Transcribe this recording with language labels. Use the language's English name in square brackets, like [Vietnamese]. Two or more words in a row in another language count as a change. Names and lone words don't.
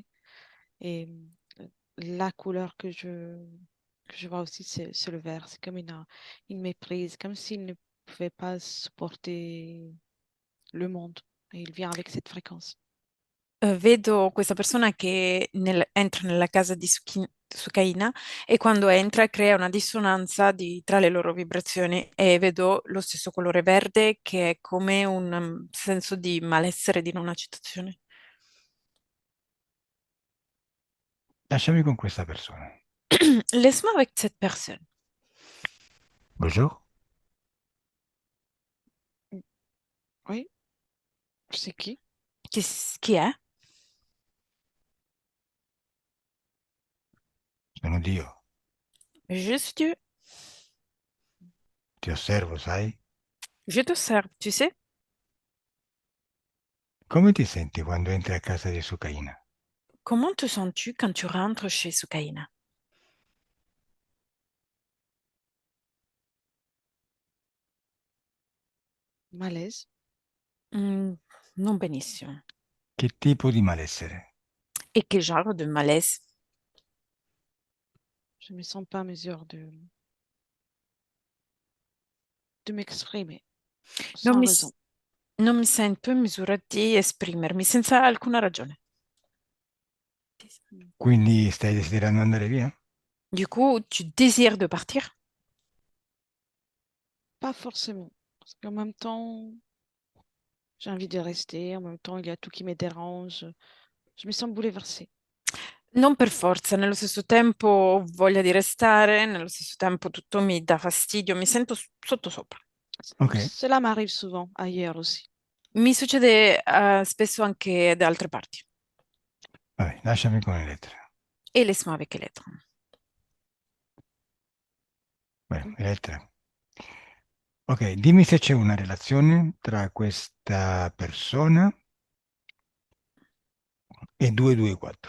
[French] Et la couleur que je vois aussi, c'est le vert. C'est comme une méprise, comme s'il ne pouvait pas supporter le monde. Et il vient avec cette fréquence. [Italian] Vedo questa persona che entra nella casa di Sukaina e quando entra crea una dissonanza tra le loro vibrazioni e vedo lo stesso colore verde che è come un senso di malessere, di non accettazione. Lasciami con questa persona. [French] Laisse-moi avec cette personne. Bonjour, Mm. Oui, c'est qui? [Italian] Chi è? sono Dio. [French] Juste Dieu. [Italian] Ti osservo, sai? [French] Je te sers, tu sais? [Italian] Come ti senti quando entri a casa di Sukaina? [French] Comment te sens-tu quand tu rentres chez Sukaina? Malaise. [Italian] Non benissimo. Che tipo di malessere? [French] Et quel genre de malaise? Je ne me sens pas en mesure de m'exprimer Non sans [Italian] mi, [French] raison. [Italian] non mi sento in misura di esprimermi senza alcuna ragione. Quindi stai desiderando andare via? [French] Du coup, tu désires de partir? Pas forcément. Parce qu'en même temps, j'ai envie de rester. En même temps, il y a tout qui me dérange. Je me sens bouleversée. [Italian] Non per forza, nello stesso tempo ho voglia di restare, nello stesso tempo tutto mi dà fastidio, mi sento sottosopra. [French] Ok, Cela m'arrive souvent ailleurs aussi. [Italian] Mi succede spesso anche da altre parti. vabbè, lasciami con Elettra. [French] Et laisse-moi avec Elettra. [Italian] Beh, Elettra. Ok, dimmi se c'è una relazione tra questa persona e 224.